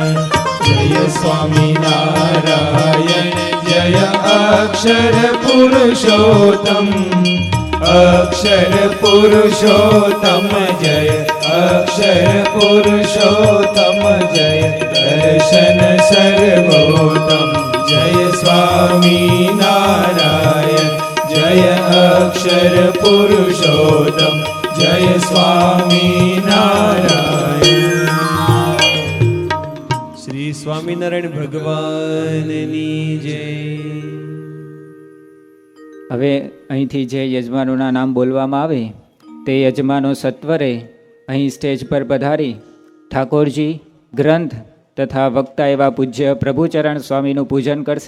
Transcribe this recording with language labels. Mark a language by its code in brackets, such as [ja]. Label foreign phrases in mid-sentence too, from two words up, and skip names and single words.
[hi] जय स्वामी नारायण जय अक्षर पुरुषोत्तम अक्षर पुरुषोत्तम जय अक्षर पुरुषोत्तम जय दर्शन सर्वोत्तम जय स्वामी नारायण. जय अक्षर पुरुषोत्तम जय स्वामी नारायण. [gu] श्री स्वामीनारायण ભગવાનની જય. હવે અહીંથી જે યજમાનોના નામ બોલવામાં આવે તે યજમાનો સત્વરે અહીં સ્ટેજ પર પધારી ઠાકોરજી, ગ્રંથ તથા વક્તા એવા પૂજ્ય પ્રભુચરણ સ્વામીનું પૂજન કરશે.